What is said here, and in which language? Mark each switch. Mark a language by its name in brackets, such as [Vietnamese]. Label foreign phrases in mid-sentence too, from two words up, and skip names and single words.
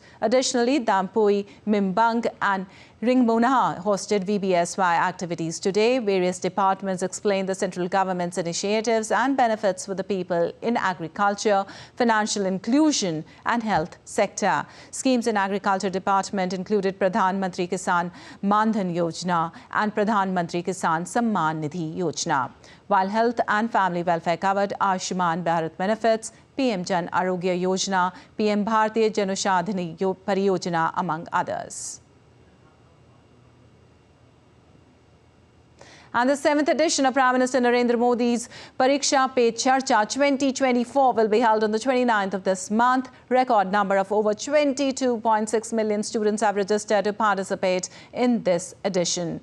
[English] Additionally, Dampui, Mimbang and Ringmonaha hosted VBSY activities today. Various departments explained the central government's initiatives and benefits for the people in agriculture, financial inclusion and health sector. Schemes in agriculture department included Pradhan Mantri Kisan Mandhan Yojana and Pradhan Mantri Kisan Samman Nidhi Yojana. While health and family welfare covered Ayushman Bharat benefits, PM Jan Arogya Yojana, PM Bharatiya Janaushadhi Pariyojana among others. And the 7th edition of Prime Minister Narendra Modi's Pariksha Pe Charcha 2024 will be held on the 29th of this month. Record number of over 22.6 million students have registered to participate in this edition.